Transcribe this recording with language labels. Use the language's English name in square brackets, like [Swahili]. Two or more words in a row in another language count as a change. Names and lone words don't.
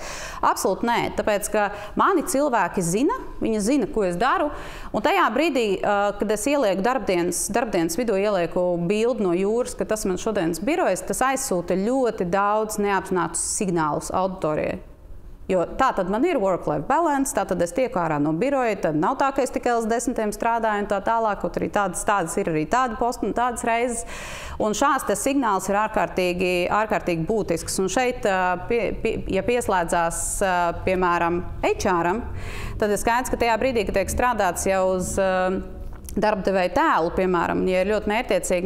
[Latvian] Absolūti nē, tāpēc, ka mani cilvēki zina, viņi zina, ko es daru, un tajā brīdī, kad es ielieku darbdienas vidū ielieku bildi no jūras, ka tas man šodienas birojas, tas aizsūta ļoti daudz neapzinātus signālus auditorijai. Jo tā tad man ir [English] work-life balance, [Latvian] tā tad es tieku ārā no biroja, tad nav tā, ka es tikai līdz 10 strādāju un tā tālāk, kaut arī tādas ir arī tādi posti un tādas reizes. Un šāds tas signāls ir ārkārtīgi būtisks. Un šeit, ja pieslēdzās, piemēram, HR-am, tad ir skaidrs, ka tajā brīdī, kad tiek strādāts jau uz darbdevēja tēlu, piemēram, ja ir ļoti mērķtiecīgi,